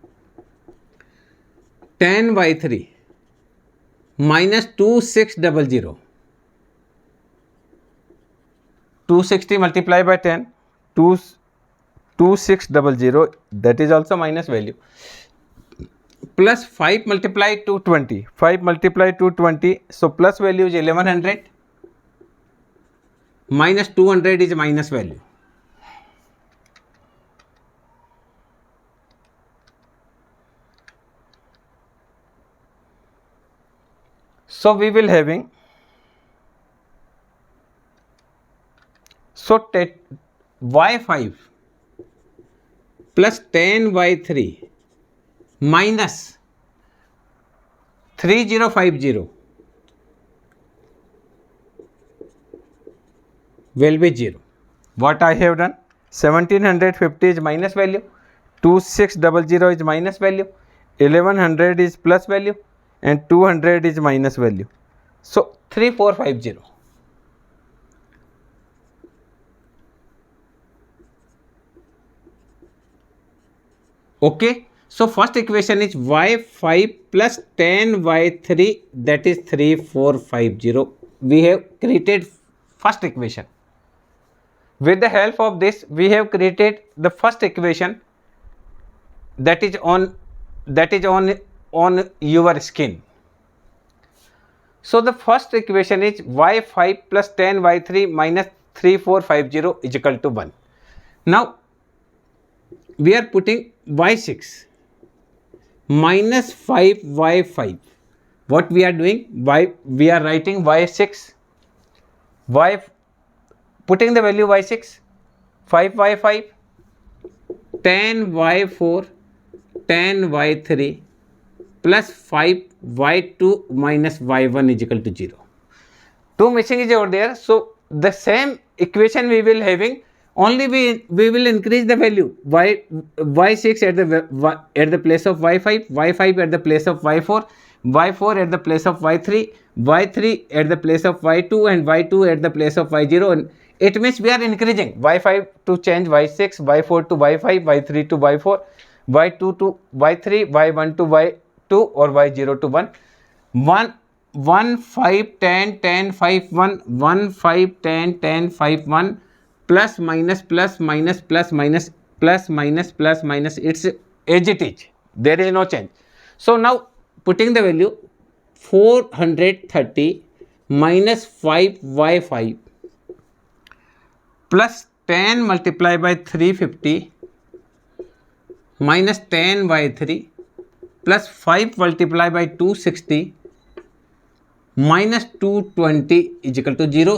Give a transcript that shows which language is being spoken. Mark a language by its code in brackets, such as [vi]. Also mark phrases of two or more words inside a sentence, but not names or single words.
[en] 10 by 3 minus 2600, 260 multiplied by 10, 2600, that is also minus value, plus 5 multiplied 220, 5 multiplied 220, so plus value is 1100, minus 200 is minus value. So we will having, so y5 plus 10y3 minus 3050 will be 0. What I have done, 1750 is minus value, 2600 is minus value, 1100 is plus value and 200 is minus value. So 3450. Okay. So first equation is y5 plus 10y3, that is 3450. We have created first equation. With the help of this, we have created the first equation, that is on your skin. So the first equation is y5 plus 10y3 minus 3450 is equal to 1. Now we are putting y6 minus 5y5. What we are doing? We are writing y6, putting the value y6 5y5, tan y4 tan y3 plus 5y2 minus y1 is equal to 0. 2 missing is over there. So the same equation we will having, only we will increase the value y6 at the place of y5, y5 at the place of y4, y4 at the place of y3, y3 at the place of y2 and y2 at the place of y0. And it means we are increasing y5 to change y6, y4 to y5, y3 to y4, y2 to y3, y1 to y2 or y0 to 1. 1 5 10 10 5 1 1 5 10 10 5 1 plus minus plus minus plus minus plus minus plus minus, it's as it is, there is no change. So now putting the value 430 minus 5y5 plus 10 multiplied by 350 minus 10y3 plus 5 multiplied by 260 minus 220 is equal to 0.